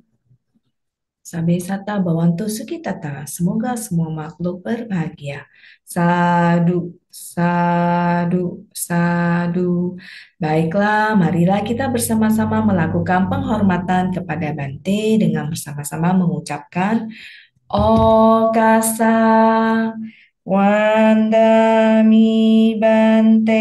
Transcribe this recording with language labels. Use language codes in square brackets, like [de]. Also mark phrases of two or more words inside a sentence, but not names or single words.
[pi] Sabe sata bawantu sukitata. [id] Semoga semua makhluk berbahagia. [pi] Sadu, sadu, sadu. [id] Baiklah, marilah kita bersama-sama melakukan penghormatan kepada Bante dengan bersama-sama mengucapkan [pi] Okasa Wandami Bante.